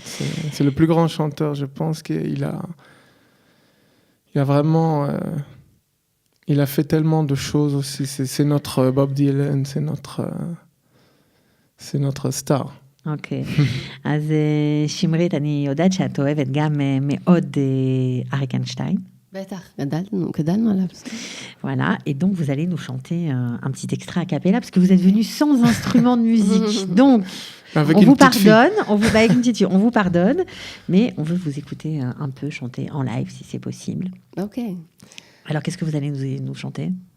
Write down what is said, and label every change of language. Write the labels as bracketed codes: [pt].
[fr] C'est le plus grand chanteur, je pense, qu'il a vraiment... il a fait tellement de choses aussi. C'est notre Bob Dylan, c'est notre star. [he] אוקיי. אז שמרית, אני יודעת שאת אוהבת גם מאוד אריק איינשטיין. בטח, גדלנו עליו. [fr] Voilà, et donc vous allez nous chanter un petit extrait a cappella, parce que vous êtes venu sans instrument de musique. Donc, avec on vous pardonne, avec une petite fille, on vous pardonne, mais on veut vous écouter un peu chanter en live, si c'est possible. Ok. Alors, qu'est-ce que vous allez nous chanter?